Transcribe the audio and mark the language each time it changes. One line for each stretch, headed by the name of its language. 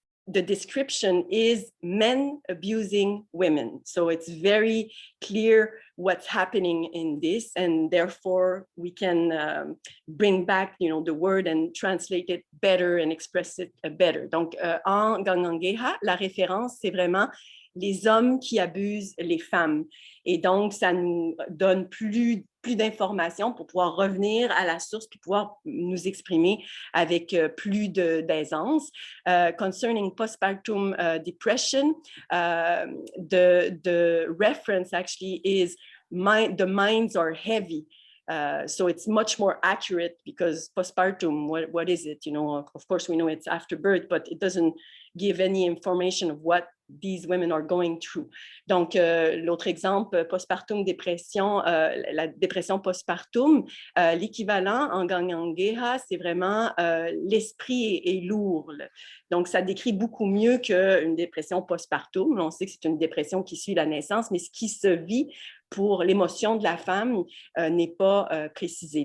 English: The description is men abusing women. So it's very clear what's happening in this, and therefore we can bring back, the word and translate it better and express it better.
French: Donc, en Gangangeha, la référence, c'est vraiment les hommes qui abusent les femmes. Et donc, ça nous donne plus d'informations pour pouvoir revenir à la source puis pouvoir nous exprimer avec plus d'aisance.
English: Concerning postpartum depression, the reference actually is the minds are heavy. So it's much more accurate because postpartum, what is it? Of course, we know it's after birth, but it doesn't give any information of what these women are going through.
French: Donc, l'autre exemple, postpartum dépression, la dépression postpartum, l'équivalent en Gangangeha, c'est vraiment l'esprit est lourd. Donc, ça décrit beaucoup mieux qu'une dépression postpartum. On sait que c'est une dépression qui suit la naissance, mais ce qui se vit pour l'émotion de la femme n'est pas précisé.